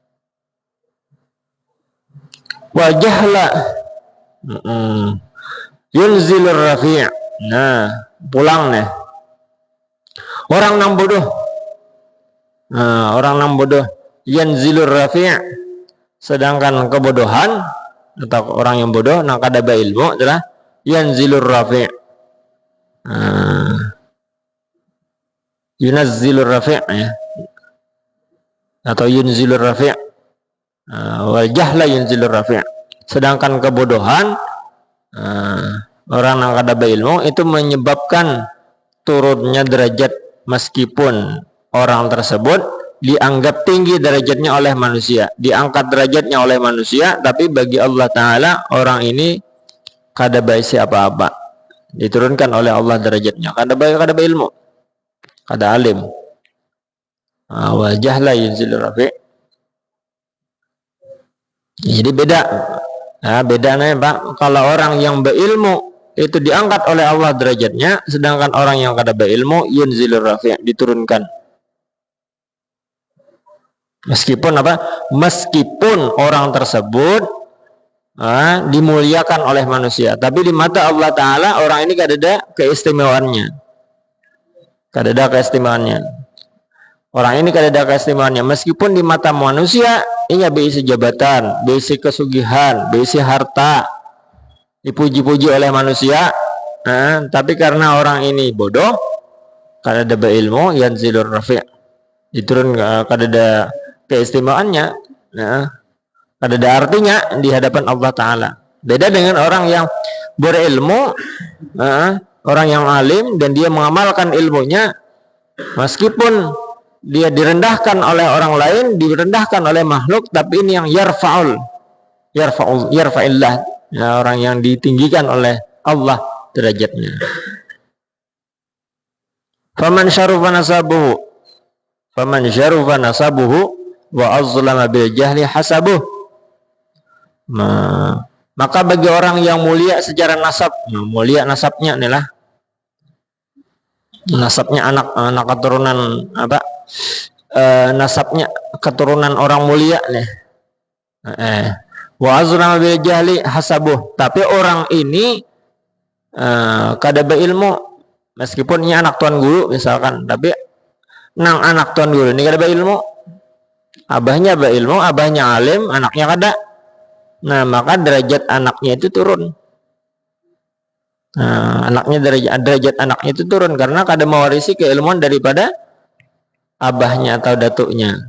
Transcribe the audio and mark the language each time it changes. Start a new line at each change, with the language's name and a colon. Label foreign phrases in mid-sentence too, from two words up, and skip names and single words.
Arabic: وجهلاه ينزل الرفيع'.
Indonesian: Nah, pulang nih orang yang bodoh,
Arabic: ينزل الرفيع',
Indonesian: sedangkan kebodohan atau orang yang bodoh nang kada berilmu adalah
Arabic: ينزل الرفيع'. ينزّل الرفيع يا، atau ينزل الرفيع'. والجهل ينزل الرفيع'.
Indonesian: Sedangkan kebodohan orang yang kada berilmu itu menyebabkan turunnya derajat, meskipun orang tersebut dianggap tinggi derajatnya oleh manusia, diangkat derajatnya oleh manusia, tapi bagi Allah Ta'ala orang ini kada baisi apa-apa, diturunkan oleh Allah derajatnya, kada berilmu, kada alim.
Arabic: والجهل ينزل الرفيع'.
Indonesian: Jadi bedanya Pak, kalau orang yang berilmu itu diangkat oleh Allah derajatnya, sedangkan orang yang kada berilmu
Arabic: ينزل الرفيع',
Indonesian: diturunkan. Meskipun orang tersebut dimuliakan oleh manusia, tapi di mata Allah Ta'ala orang ini kada ada keistimewaannya. Orang ini kada ada keistimewaannya, meskipun di mata manusia ini berisi jabatan, berisi kesugihan, berisi harta, dipuji-puji oleh manusia, tapi karena orang ini bodoh, kada ada berilmu,
Arabic: ينزل الرفيع',
Indonesian: diturun kada ada keistimewaannya, nah, kada ada artinya di hadapan Allah Ta'ala. Beda dengan orang yang berilmu, orang yang alim dan dia mengamalkan ilmunya, meskipun dia direndahkan oleh orang lain, direndahkan oleh makhluk, tapi ini yang yarfa'illah, ya, orang yang ditinggikan oleh Allah derajatnya.
Arabic: فمن شرف نسبه وأظلم بالجهل حسبه.
Indonesian: Maka bagi orang yang mulia secara nasab, mulia nasabnya inilah nasabnya anak keturunan apa? Nasabnya keturunan orang mulia nih.
Arabic: وأظلم بالجهل حسبه.
Indonesian: Tapi orang ini kada berilmu, meskipun ini anak tuan guru misalkan, tapi nang anak tuan guru ini kada berilmu, abahnya berilmu, abahnya alim, anaknya kada. Nah, maka derajat anaknya itu turun. Nah, derajat anaknya itu turun karena kada mewarisi keilmuan daripada abahnya atau datuknya.